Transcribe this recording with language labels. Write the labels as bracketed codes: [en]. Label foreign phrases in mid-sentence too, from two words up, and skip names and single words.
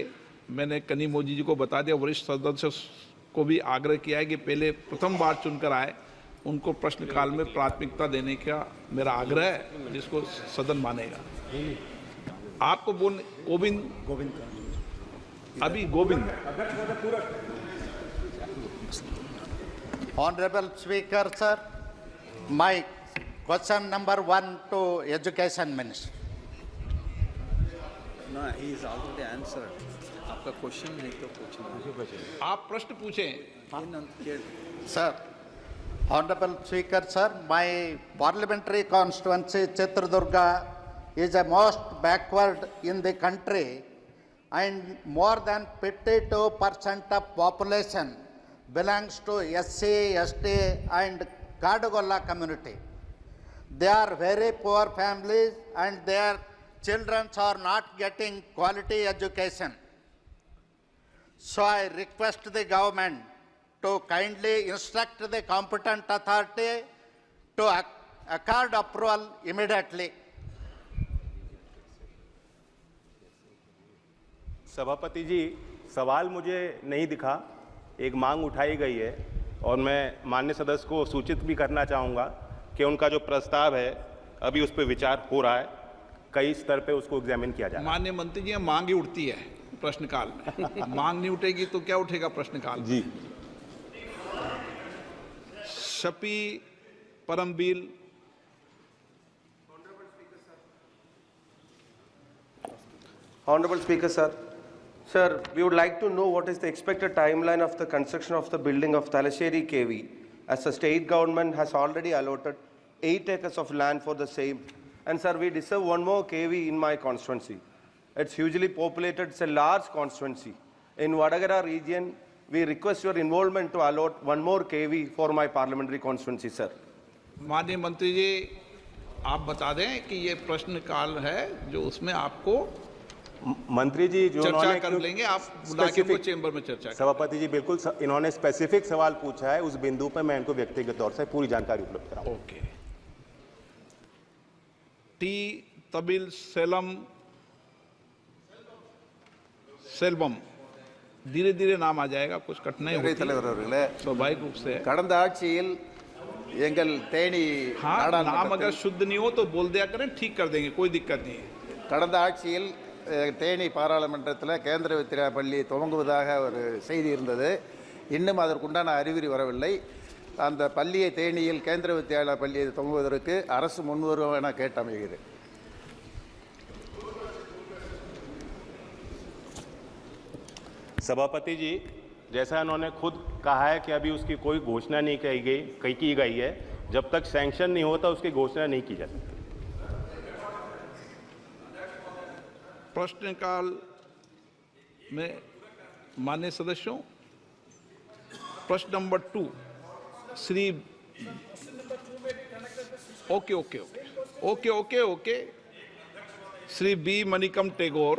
[hi] मैंने कनी मोदी जी को बता दिया, वरिष्ठ सदस्य को भी आग्रह किया है कि पहले प्रथम बार चुनकर आए उनको प्रश्नकाल में प्राथमिकता देने का मेरा आग्रह है, जिसको सदन मानेगा. आपको बोल गोविंद अभी गोविंद. [en] Honorable Speaker, sir, my question number 1 to Education Minister. No, he is already answered. [hi] आपका क्वेश्चन है तो पूछना. आप प्रश्न पूछें. [en] Sir, Honorable Speaker, sir, my parliamentary constituency Chitradurga is the most backward in the country and more than 52% of population belongs to SC, ST and Kadagolla community. They are very poor families and their children are not getting quality education. So I request the government to kindly instruct the competent authority to accord approval immediately. [hi] सभापति जी, सवाल मुझे नहीं दिखा, एक मांग उठाई गई है और मैं माननीय सदस्य को सूचित भी करना चाहूँगा कि उनका जो प्रस्ताव है अभी उस पर विचार हो रहा है, कई स्तर पे उसको एग्जामिन किया जा रहा है. माननीय मंत्री जी, मांग ही उठती है प्रश्नकाल में. मांग नहीं उठेगी तो क्या उठेगा प्रश्नकाल जी. शपी परमबीर. [en] Honorable Speaker, sir. Sir, we would like to know what is the expected timeline of the construction of the building of Thalassery KV, as the state government has already allotted 8 acres of land for the same. And sir, we deserve one more KV in my constituency. It's hugely populated, it's a large constituency. In Vadagara region, we request your involvement to allot one more KV for my parliamentary constituency, sir. [hi] माननीय मंत्री जी, आप बता दें कि ये प्रश्नकाल है जो उसमें आपको मंत्री जी जो चर्चा कर लेंगे. आप बुला के वो चेंबर में चर्चा करें. सभापति जी बिल्कुल, इन्होंने स्पेसिफिक सवाल पूछा है, उस बिंदु पर मैं इनको व्यक्तिगत तौर से पूरी जानकारी उपलब्ध कराऊंगा. ओके. टी तबिल सेल्वम, धीरे धीरे नाम आ जाएगा, कुछ कठिनाई होती है स्वाभाविक रूप से. [ta] கடந்த ஆட்சியில் எங்கள் தேனி [hi] हाँ, नाम अगर शुद्ध नहीं हो तो बोल दिया करें, ठीक कर देंगे, कोई दिक्कत नहीं है. [ta] கடந்த ஆட்சியில் தேனி பாராளுமன்றத்தில் கேந்திர வித்யா பள்ளி துவங்குவதாக ஒரு செய்தி இருந்தது. இன்னும் அதற்குண்டான அறிகுறி வரவில்லை. அந்த பள்ளியை தேனியில் கேந்திர வித்யாலய பள்ளியை துவங்குவதற்கு அரசு முன்வரும் என கேட்டமைகிறது. [hi] सभापति जी, जैसा उन्होंने खुद कहा है कि अभी उसकी कोई घोषणा नहीं की गई है, जब तक सैंक्शन नहीं होता उसकी घोषणा नहीं की जा सकती. प्रश्नकाल में माननीय सदस्यों, प्रश्न नंबर 2 श्री ओके श्री बी मणिकम टेगोर.